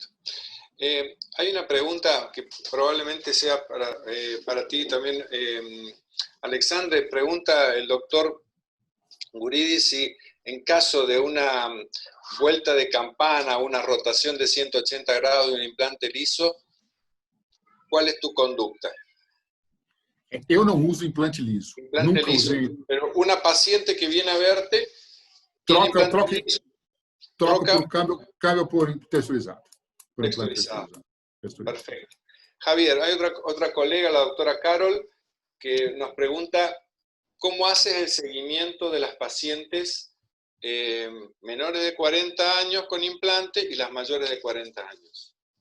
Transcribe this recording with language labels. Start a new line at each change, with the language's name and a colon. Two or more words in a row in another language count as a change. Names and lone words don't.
Spanish: Hay una pregunta que probablemente sea para ti también, Alexandre. Pregunta el doctor Guridi si en caso de una vuelta de campana, una rotación de 180 grados de un implante liso, ¿cuál es tu conducta?
Portuguese: Eu não uso implante liso. Implante Nunca liso. usei.
Spanish: Pero una paciente que viene a verte,
Portuguese: Troca troca por câmbio por texturizado. Por
Spanish: texturizado. Perfecto. Javier, hay otra colega, la doctora Carol, que nos pregunta ¿cómo haces el seguimiento de las pacientes menores de 40 años con implante y las mayores de 40 años?